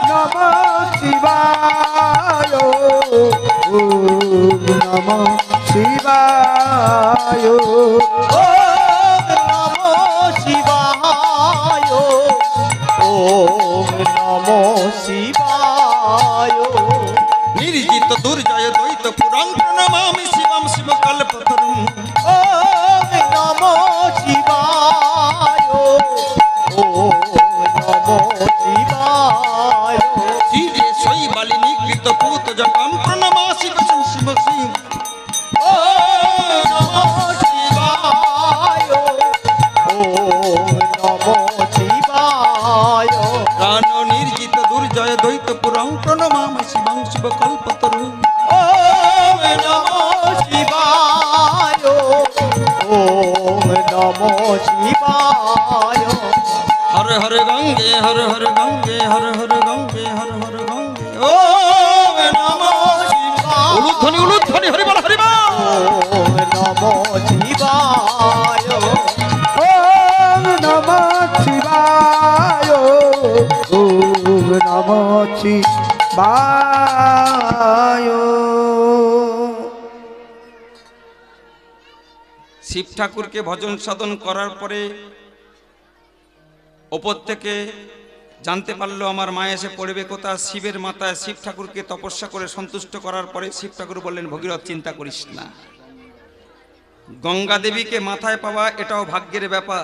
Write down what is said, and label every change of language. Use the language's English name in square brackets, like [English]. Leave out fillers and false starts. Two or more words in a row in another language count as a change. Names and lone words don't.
[Sanskrit] নমঃ শিবায়, ওম নমঃ শিবায়, ওম নমঃ শিবায়, ওম নমঃ শিবায়। নির্জিত দুর্জয় দ্বৈত পুরাং প্রণমামি শিবম শিব কল্পতরুং। ওম নমঃ শিবায়, ওম নমঃ শিবায়। শিরে শৈবালি নিকৃত পুত জটাম প্রণমাসি বসম শিব শিব। ওম নমঃ শিবায়, ওম নমঃ শিবায়। প্রাণ নির্জিত দুর্জয় দ্বৈত পুরাং প্রণমামি শিবং শিব কল্পতরুং। ওম নমঃ শিবায়, ওম নমঃ শিবায়। হর হর গঙ্গে হর হর গঙ্গে হর হর গঙ্গে হর হর গঙ্গে। ওম নমঃ শিবায়। [Bangla] উলুধ্বনি উলুধ্বনি, হরিবল হরিবল। [Sanskrit] ওম নমঃ শিবায়, ওম নমঃ শিবায়, ওম নমঃ শিবায়। [Bangla] শিব ঠাকুরকে ভজন সাধন করার পরে ওপর থেকে জানতে পারলো আমার মা এসে পড়বে কোথা শিবের মাথায়। শিব ঠাকুরকে তপস্যা করে সন্তুষ্ট করার পরে শিব ঠাকুর বললেন, ভগীরথ চিন্তা করিস না, গঙ্গা দেবীকে মাথায় পাওয়া এটাও ভাগ্যের ব্যাপার।